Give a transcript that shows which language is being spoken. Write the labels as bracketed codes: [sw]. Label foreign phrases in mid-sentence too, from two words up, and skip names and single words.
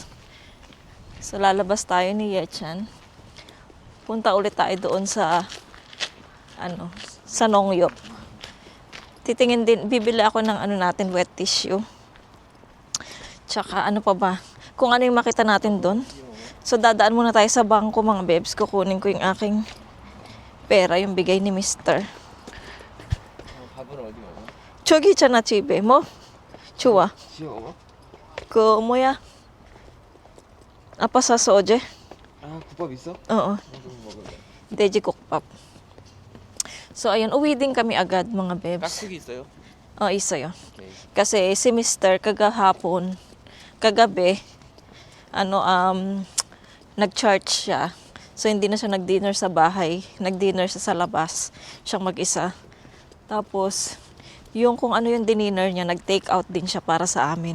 [tl] So, lalabas tayo ni Yechan. Punta ulit tayo doon sa, sa Nongyop. Titingin din, bibili ako ng natin, wet tissue. Tsaka ano pa ba? Kung ano yung makita natin doon. So, dadaan muna tayo sa bangko, mga bebs. Kukunin ko yung aking pera, yung bigay ni Mr. [ko] 밥은 어디 먹어? 저기 있잖아, 집에. 뭐? 좋아. 지어 먹어? 그 뭐야? 아빠 사서 어제? 아 국밥 있어? [tl] Oo, [ko] 그럼 먹을래. 돼지국밥. [tl] So ayun, uwi din kami agad mga bebs. [ko] 깍두기 있어요? Isayo. 오케이. [tl] Kasi si Mr. kagabi, nag-charge siya. So hindi na siya nag-dinner sa bahay, nag-dinner siya sa labas, siyang mag-isa. Tapos, yung kung ano yung dinner niya, nag-take out din siya para sa amin.